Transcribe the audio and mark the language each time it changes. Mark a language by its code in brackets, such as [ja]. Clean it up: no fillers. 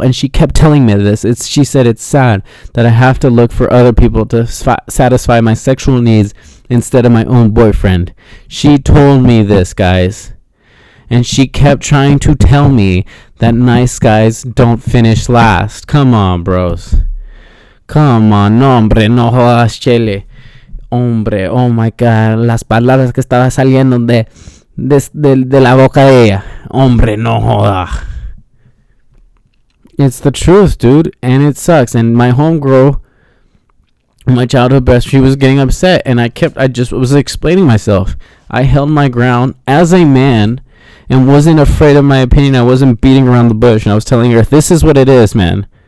[en] And she kept telling me this. She said it's sad that I have to look for other people to satisfy my sexual needs instead of my own boyfriend. She told me this, guys. And she kept trying to tell me that nice guys don't finish last. Come on, bros. Come on, [es] no, hombre, no jodas, Chele. Hombre, [en] oh my God, [es] las palabras que estaba saliendo de la boca de ella. Hombre, no joda. [en] It's the truth, dude, and it sucks. And my homegirl, my childhood best, she was getting upset, and I just was explaining myself. I held my ground as a man and wasn't afraid of my opinion. I wasn't beating around the bush, and I was telling her, this is what it is, man.